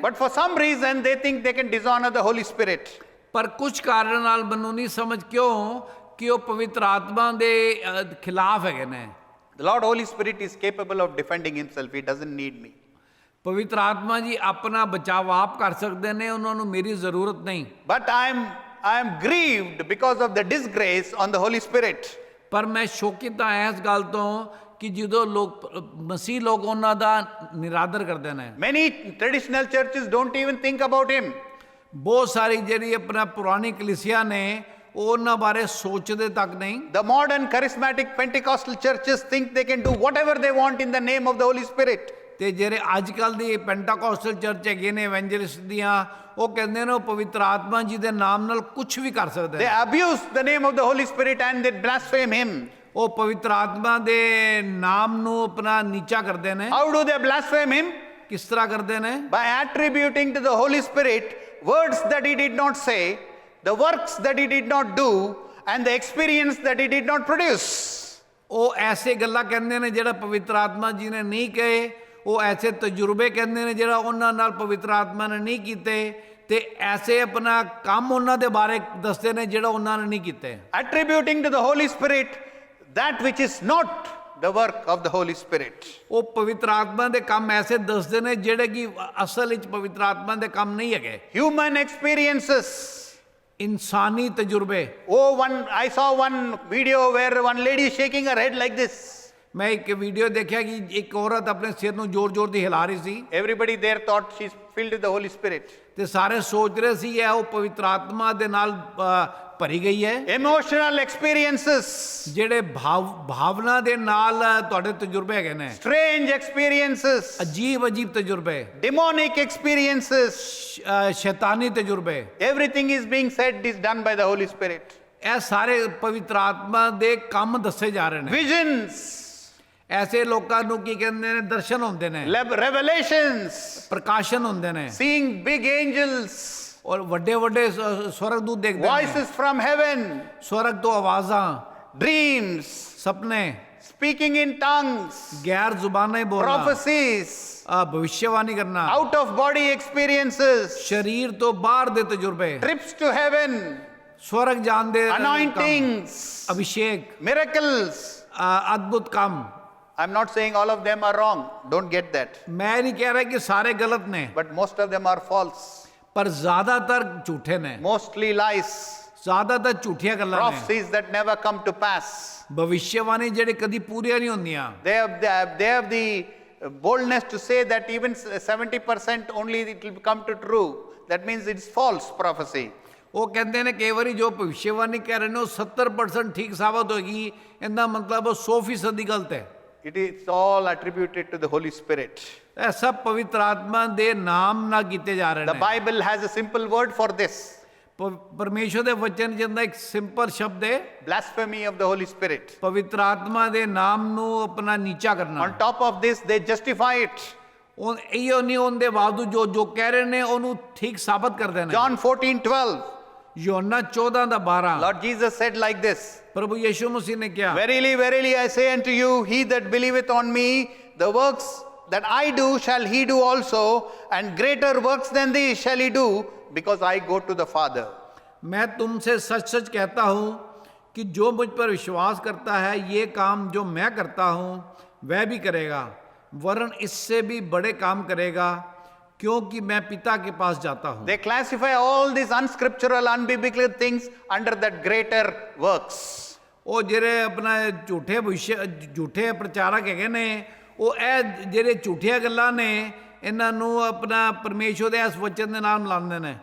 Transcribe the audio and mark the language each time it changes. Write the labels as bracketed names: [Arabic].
[English] But for some reason they think they can dishonor the Holy Spirit. [Punjabi] ਪਰ ਕੁਝ ਕਾਰਨ ਨਾਲ ਮੈਨੂੰ ਨਹੀਂ ਸਮਝ ਕਿਉਂ ਕਿ ਉਹ ਪਵਿੱਤਰ ਆਤਮਾ ਦੇ ਖਿਲਾਫ ਹੈਗੇ ਨੇ। [English] The Lord Holy Spirit is capable of defending himself. He doesn't need me. [Punjabi] ਪਵਿੱਤਰ ਆਤਮਾ ਜੀ ਆਪਣਾ ਬਚਾਵ ਆਪ ਕਰ ਸਕਦੇ ਨੇ, ਉਹਨਾਂ ਨੂੰ ਮੇਰੀ ਜ਼ਰੂਰਤ ਨਹੀਂ। [English] But I am grieved because of the disgrace on the Holy Spirit. [Punjabi] ਪਰ ਮੈਂ ਸ਼ੋਕਿਤ ਹਾਂ ਇਸ ਗੱਲ ਤੋਂ ਕਿ ਜਦੋਂ ਲੋਕ ਮਸੀਹ ਲੋਕ ਉਹਨਾਂ ਦਾ ਨਿਰਾਦਰ ਕਰਦੇ ਨੇ। [English] Many traditional churches don't even think about him. [Punjabi] ਬਹੁਤ ਸਾਰੀ ਜਿਹੜੀ ਆਪਣਾ ਪੁਰਾਣੀ ਕਲੀਸਿਆ ਨੇ ਉਹ ਉਹਨਾਂ ਬਾਰੇ ਸੋਚਦੇ ਤੱਕ ਨਹੀਂ। [English] The modern charismatic Pentecostal churches think they can do whatever they want in the name of the Holy Spirit. [Punjabi] ਤੇ ਜਿਹੜੇ ਅੱਜ ਕੱਲ ਦੀ ਪੈਂਟਾਕੋਸਟਲ ਚਰਚ ਹੈਗੇ ਨੇ ਐਵੈਂਜਲਿਸਟ ਦੀਆਂ, ਉਹ ਕਹਿੰਦੇ ਨੇ ਉਹ ਪਵਿੱਤਰ ਆਤਮਾ ਜੀ ਦੇ ਨਾਮ ਨਾਲ ਕੁਝ ਵੀ ਕਰ ਸਕਦੇ [English] They [Punjabi] ਨੇ। [English] abuse the name of the Holy Spirit and they blaspheme Him. [Punjabi] ਉਹ ਪਵਿੱਤਰ ਆਤਮਾ ਦੇ ਨਾਮ ਨੂੰ ਆਪਣਾ ਨੀਚਾ ਕਰਦੇ ਨੇ। [English] How do they blaspheme Him? [Punjabi] ਕਿਸ ਤਰ੍ਹਾਂ ਕਰਦੇ ਨੇ? [English] By attributing to the Holy Spirit words that He did not say, the works that He did not do, and the experience that He did not produce. [Punjabi] ਉਹ ਐਸੇ ਗੱਲਾਂ ਕਹਿੰਦੇ ਨੇ ਜਿਹੜਾ ਪਵਿੱਤਰ ਆਤਮਾ ਜੀ ਨੇ ਨਹੀਂ ਕਹੇ, ਉਹ ਐਸੇ ਤਜਰਬੇ ਕਹਿੰਦੇ ਨੇ ਜਿਹੜਾ ਉਹਨਾਂ ਨਾਲ ਪਵਿੱਤਰ ਆਤਮਾ ਨੇ ਨਹੀਂ ਕੀਤੇ, ਤੇ ਐਸੇ ਆਪਣਾ ਕੰਮ ਉਹਨਾਂ ਦੇ ਬਾਰੇ ਦੱਸਦੇ ਨੇ ਜਿਹੜਾ ਉਹਨਾਂ ਨੇ ਨਹੀਂ ਕੀਤੇ। [English] Attributing to the Holy Spirit that which is not the work of the Holy Spirit. [Punjabi] ਉਹ ਪਵਿੱਤਰ ਆਤਮਾ ਦੇ ਕੰਮ ਐਸੇ ਦੱਸਦੇ ਨੇ ਜਿਹੜੇ ਕਿ ਅਸਲ ਵਿੱਚ ਪਵਿੱਤਰ ਆਤਮਾ ਦੇ ਕੰਮ ਨਹੀਂ ਹੈਗੇ। [English] Human experiences. [Punjabi] ਇਨਸਾਨੀ ਤਜਰਬੇ। [English] I saw one video where one lady is shaking her head like this. [Punjabi] ਮੈਂ ਇੱਕ ਵੀਡੀਓ ਦੇਖਿਆ ਕਿ ਇੱਕ ਔਰਤ ਆਪਣੇ ਸਿਰ ਨੂੰ ਜ਼ੋਰ-ਜ਼ੋਰ ਦੀ ਹਿਲਾ ਰਹੀ ਸੀ, [English] Everybody there thought she's filled with the Holy Spirit. [Punjabi] ਤੇ ਸਾਰੇ ਸੋਚ ਰਹੇ ਸੀ ਇਹ ਉਹ ਪਵਿੱਤਰ ਆਤਮਾ ਦੇ ਨਾਲ ਭਰੀ ਗਈ ਹੈ। [English] Emotional experiences. [Punjabi] ਜਿਹੜੇ ਭਾਵਨਾ ਦੇ ਨਾਲ ਤੁਹਾਡੇ ਤਜਰਬੇ ਹੈਗੇ ਨੇ, [English] Strange experiences. [Punjabi] ਅਜੀਬ ਤਜਰਬੇ, [English] Demonic experiences. [Punjabi] ਸ਼ੈਤਾਨੀ ਤਜਰਬੇ, [English] Everything is being said is done by the Holy Spirit. [Punjabi] ਇਹ ਸਾਰੇ ਪਵਿੱਤਰ ਆਤਮਾ ਦੇ ਕੰਮ ਦੱਸੇ ਜਾ ਰਹੇ ਨੇ। [English] Visions. [Punjabi] ਐਸੇ ਲੋਕਾਂ ਨੂੰ ਕੀ ਕਹਿੰਦੇ ਨੇ? ਦਰਸ਼ਨ ਹੁੰਦੇ ਨੇ, [English] Revelations. [Punjabi] ਪ੍ਰਕਾਸ਼ਨ ਹੁੰਦੇ ਨੇ, [English] Seeing big angels. [Punjabi] ਔਰ ਵੱਡੇ ਸਵਰਗਦੂਤ ਦੇਖਦੇ ਨੇ, [English] Voices from heaven. [Punjabi] ਸਵਰਗ ਤੋਂ ਆਵਾਜ਼ਾਂ, [English] Dreams. [Punjabi] ਸੁਪਨੇ, [English] Speaking in tongues. [Punjabi] ਗੈਰ ਜ਼ੁਬਾਨਾਂ ਹੀ ਬੋਲਣਾ, [English] Prophecies. [Punjabi] ਭਵਿष्यवाणी ਕਰਨਾ, [English] Out of body experiences. [Punjabi] ਸਰੀਰ ਤੋਂ ਬਾਹਰ ਦੇ ਤਜਰਬੇ, [English] Trips to heaven. [Punjabi] ਸਵਰਗ ਜਾਣ ਦੇ ਕੰਮ, [English] Anointings. [Punjabi] ਅਭਿਸ਼ੇਕ, [English] Miracles. [Punjabi] ਅਦਭੁਤ ਕੰਮ। [English] I'm not saying all of them are wrong. Don't get that. [Punjabi] ਮੈਂ ਨਹੀਂ ਕਹਿ ਰਿਹਾ ਕਿ ਸਾਰੇ ਗਲਤ ਨੇ, [English] But most of them are false. [Punjabi] ਪਰ ਜ਼ਿਆਦਾਤਰ ਝੂਠੇ ਨੇ, [English] Mostly lies. [Punjabi] ਜ਼ਿਆਦਾਤਰ ਝੂਠੀਆਂ ਗੱਲਾਂ ਨੇ, [English] Prophecies that never come to pass. [Punjabi] ਭਵਿष्यवाणी ਜਿਹੜੇ ਕਦੀ ਪੂਰੀਆਂ ਨਹੀਂ ਹੁੰਦੀਆਂ। [English] They have the boldness to say that even 70% only it will come to true. That means it's false prophecy. [Punjabi] ਉਹ ਕਹਿੰਦੇ ਨੇ ਕਈ ਵਾਰੀ ਜੋ ਭਵਿष्यवाणी ਕਹਿ ਰਹੇ ਨੇ ਉਹ 70% ਠੀਕ ਸਾਬਤ ਹੋਏਗੀ, ਇਹਦਾ ਮਤਲਬ ਉਹ 100% ਦੀ ਗਲਤ ਹੈ। [English] It is all attributed to the Holy Spirit. [Punjabi] ਇਹ ਸਭ ਪਵਿੱਤਰ ਆਤਮਾ ਦੇ ਨਾਮ ਨਾਲ ਕੀਤੇ ਜਾ ਰਹੇ [English] The [Punjabi] ਨੇ। [English] Bible has a simple word for this. [Punjabi] ਪਰਮੇਸ਼ਰ ਦੇ ਵਚਨ ਜਿੰਦਾ ਇੱਕ ਸਿੰਪਲ ਸ਼ਬਦ ਹੈ, [English] Blasphemy of the Holy Spirit. [Punjabi] ਪਵਿੱਤਰ ਆਤਮਾ ਦੇ ਨਾਮ ਨੂੰ ਆਪਣਾ ਨੀਚਾ ਕਰਨਾ। [English] On top of this, they justify it. [Punjabi] ਉਹ ਇਹੋ ਨਹੀਂ ਉਹਦੇ ਬਾਵਜੂਦ ਜੋ ਕਹਿ ਰਹੇ ਨੇ ਉਹਨੂੰ ਠੀਕ ਸਾਬਤ ਕਰਦੇ ਨੇ। [English] John 14:12. [Punjabi] ਯੋਹੰਨਾ 14:12 [English] Lord Jesus said like this. [Punjabi] ਪ੍ਰਭੂ ਯਿਸੂ ਮਸੀਹ ਨੇ ਕਿਹਾ, [English] Verily, verily, I say unto you, he that believeth on me, the works that I do shall he do also, and greater works than these shall he do, because I go to the Father. [Hindi] मैं तुमसे सच सच कहता हूँ कि जो मुझ पर विश्वास करता है ये काम जो मैं करता हूँ वह भी करेगा, वरन इससे भी बड़े काम करेगा, क्योंकि मैं पिता के पास जाता हूँ। [English] They classify all these unscriptural, unbiblical things under that greater works. [Punjabi] ਉਹ ਜਿਹੜੇ ਆਪਣਾ ਝੂਠੇ ਪ੍ਰਚਾਰਕ ਹੈਗੇ ਨੇ, ਉਹ ਇਹ ਜਿਹੜੇ ਝੂਠੀਆਂ ਗੱਲਾਂ ਨੇ ਇਹਨਾਂ ਨੂੰ ਆਪਣਾ ਪਰਮੇਸ਼ਰ ਦੇ ਇਸ ਵਚਨ ਦੇ ਨਾਲ ਮਿਲਾਉਂਦੇ ਨੇ।